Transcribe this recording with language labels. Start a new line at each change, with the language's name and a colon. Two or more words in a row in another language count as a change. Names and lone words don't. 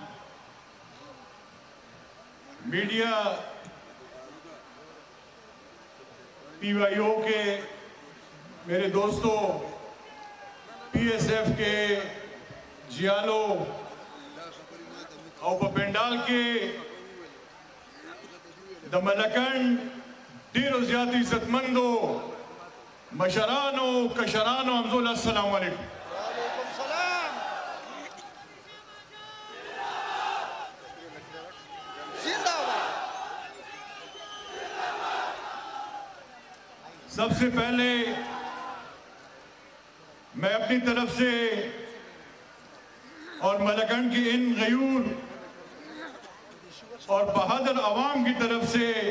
Urdu: میڈیا، پی وائی او کے میرے دوستوں، پی ایس ایف کے جیالو اور پپینڈال کے
Pashto: د ملکنڈ ډیرو زیات عزت مندو مشرانو کشرانو حمزول
Urdu: السلام علیکم. سب سے پہلے میں اپنی طرف سے اور ملکنڈ کی ان غیور اور بہادر عوام کی طرف سے